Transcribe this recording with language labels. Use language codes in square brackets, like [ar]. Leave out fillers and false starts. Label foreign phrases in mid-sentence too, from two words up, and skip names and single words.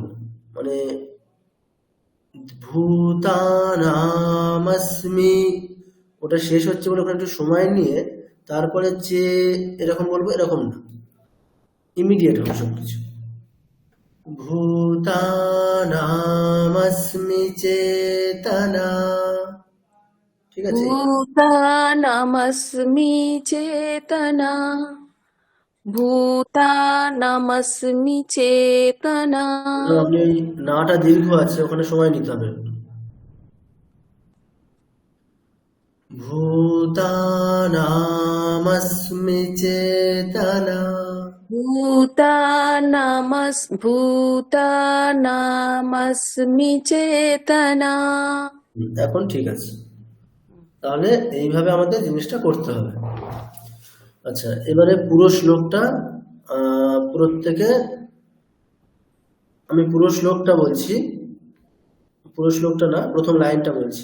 [bn] মানে ভূতানামস্মি ওটা শেষ হচ্ছে বলে ওখানে একটু সময় নিয়ে তারপরে যে এরকম বলবো, এরকম না, ইমিডিয়েট হবে সবকিছু। [sa] ভূতানামস্মি চেতনা, [bn] ঠিক আছে? [sa] भूतानामस्मि चेतना भूतानामस्मि चेतना [bn] আপনি ওই নাটা দীর্ঘ আছে ওখানে সময় নিতে হবে। [sa] ভূতানামস্মি চেতনা, भूतानामस्मि चेतना [bn] এখন ঠিক আছে। তাহলে এইভাবে আমাদের জিনিসটা করতে হবে। আচ্ছা, এবারে পুরো শ্লোকটা প্রত্যেকে, আমি পুরো শ্লোকটা বলছি, পুরো শ্লোকটা না, প্রথম লাইনটা বলছি।